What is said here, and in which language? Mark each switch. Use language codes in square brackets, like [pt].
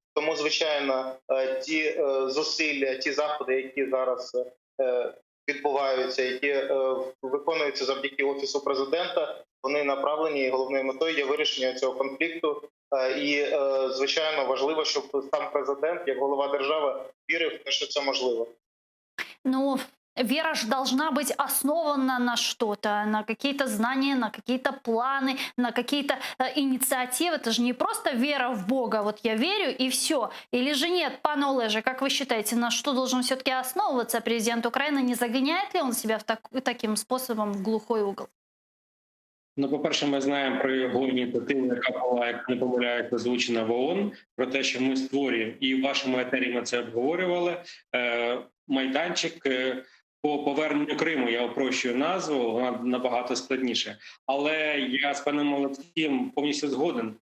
[uk] Тому, звичайно, ті зусилля, ті заходи, які зараз відбуваються, які виконуються завдяки Офісу президента, вони направлені, і головною метою є вирішення цього конфлікту. І, звичайно, важливо, щоб сам президент, як голова держави, вірив в те, що це можливо. [ru] Ну, вера же должна быть основана на что-то, на какие-то знания, на какие-то планы, на какие-то инициативы. Это же не просто вера в Бога, вот я верю и все. Или же нет, [uk] пане Олеже, [ru] как вы считаете, на что должен все-таки основываться президент Украины? Не загоняет ли он себя таким способом в глухой угол? [uk] Ну, по-перше, ми знаємо про його ініціативу, яка була, як не помиляюсь, озвучена в ООН, про те, що ми створюємо, і в вашому етері ми це обговорювали, майданчик по поверненню Криму. Я опрощую назву, вона набагато складніше. Але я з паном Олексієм повністю згоден.